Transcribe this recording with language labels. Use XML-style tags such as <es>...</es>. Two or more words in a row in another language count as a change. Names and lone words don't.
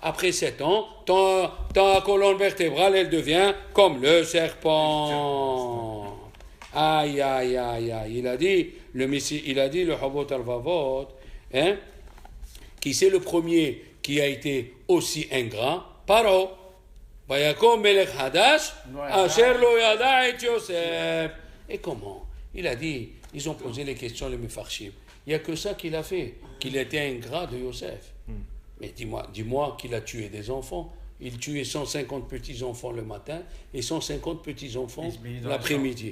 <fr>Après 7 ans, ta colonne vertébrale, elle devient comme le serpent. Aïe, aïe, aïe, aïe. Il a dit, le Havot al-Vavot, hein, qui c'est le premier qui a été aussi ingrat?</fr> <he>פרעה. ויקם מלך חדש, אשר לא ידע את יוסף.</he> <fr>Et comment? Il a dit, ils ont posé les questions, les Mefarshim. Il n'y a que ça qu'il a fait, qu'il était ingrat de Yosef. Mais dis-moi qu'il a tué des enfants. Il tuait 150 petits-enfants le matin et 150 petits-enfants l'après-midi.</fr>